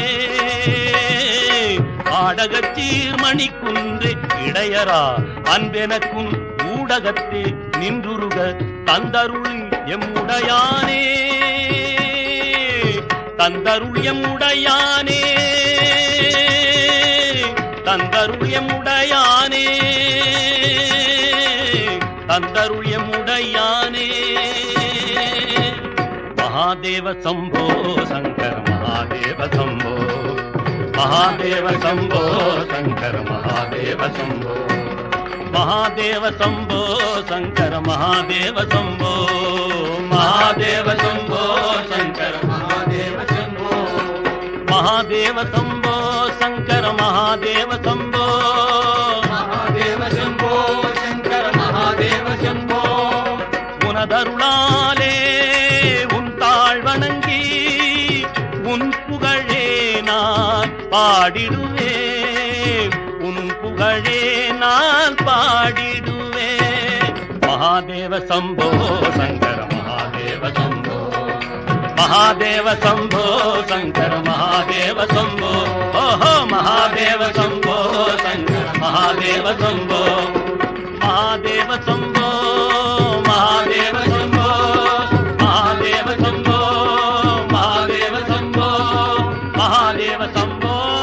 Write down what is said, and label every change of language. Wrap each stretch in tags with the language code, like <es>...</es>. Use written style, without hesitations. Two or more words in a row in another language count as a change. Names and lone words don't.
<ta>ஆடகச்சீர் மணிக்குன்றே இடையரா அன்பெனக்கும் ஊடகத்தே நின்றுருக தந்தருள் எம்முடையானே தந்தருள் எம்முடையானே தந்தருள் எம்முடையானே தந்தருள் எம்முடையானே</ta> <sa>महादेव शंभो शंकर महादेव शंभो महादेव शंभो शंकर महादेव शंभो महादेव शंभो शंकर महादेव शंभो महादेव शंभो शंकर महादेव शंभो महादेव शंभो शंकर महादेव शंभो महादेव शंभो शंकर महादेव शंभो</sa> <ta>உனதருளாலே உன் தாழ் வணங்கி உன் புகழே நான் பாடிடுவேன் உன் புகழே நான்</ta> <sa>பாடிடுவேன் महादेव शंभो शंकर महादेव शंभो महादेव शंभो शंकर महादेव शंभो ओहो महादेव शंभो शंकर महादेव शंभो महादेव शंभो महादेव शंभो महादेव शंभो महादेव शंभो महादेव शंभो</sa>